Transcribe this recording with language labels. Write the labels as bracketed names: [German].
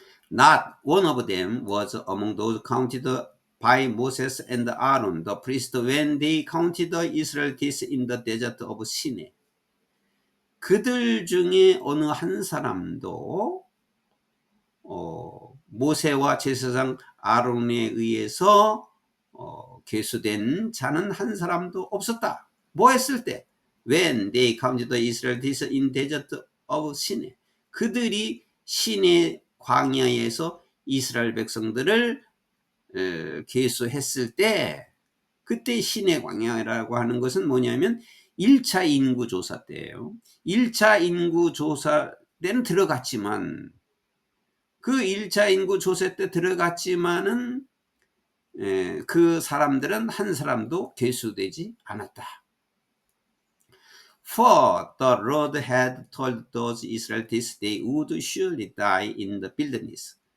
[English] Not one of them was among those counted by Moses and Aaron the priest when they counted the Israelites in the desert of Sinai. [Korean] 그들 중에 어느 한 사람도 모세와 제사장 아론에 의해서 계수된 자는 한 사람도 없었다. 뭐 했을 때? [English] When they counted the Israelites in desert of Sinai. [Korean] 그들이 시내 광야에서 이스라엘 백성들을 계수했을 때 그때 신의 광야라고 하는 것은 뭐냐면 1차 인구조사 때예요. 1차 인구조사 때는 들어갔지만 그 1차 인구조사 때 들어갔지만은 그 사람들은 한 사람도 계수되지 않았다. [English] For the Lord had told those Israelites they would surely die in the wilderness.